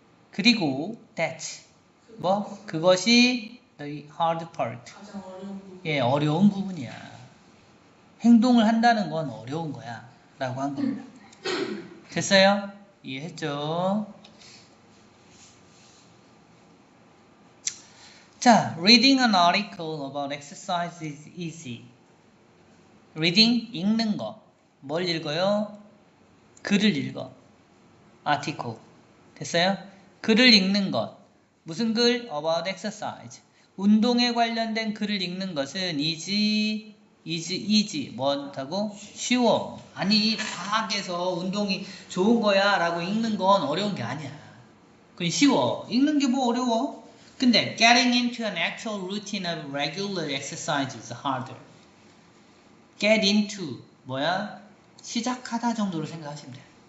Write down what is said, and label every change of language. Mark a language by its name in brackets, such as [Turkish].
[Korean] 그리고 [English] that [Korean] 그것이 [English] the hard part. [Korean] 가장 어려운 부분. 예, 어려운 부분이야. 행동을 한다는 건 어려운 거야. 라고 한 겁니다. 됐어요? 이해했죠? 자, [English] reading an article about exercise is easy. reading, [Korean] 읽는 거. 뭘 읽어요? 글을 읽어. article. 됐어요? 글을 읽는 것. 무슨 글? [English] about exercise. [Korean] 운동에 관련된 글을 읽는 것은 easy. 뭐라고? 쉬워. 아니, 과학에서 운동이 좋은 거야 라고 읽는 건 어려운 게 아니야. 그건 쉬워. 읽는 게 뭐 어려워? 근데 [English] getting into an actual routine of regular exercise is harder. get into [Korean] 뭐야? 시작하다 정도로 생각하시면 돼요.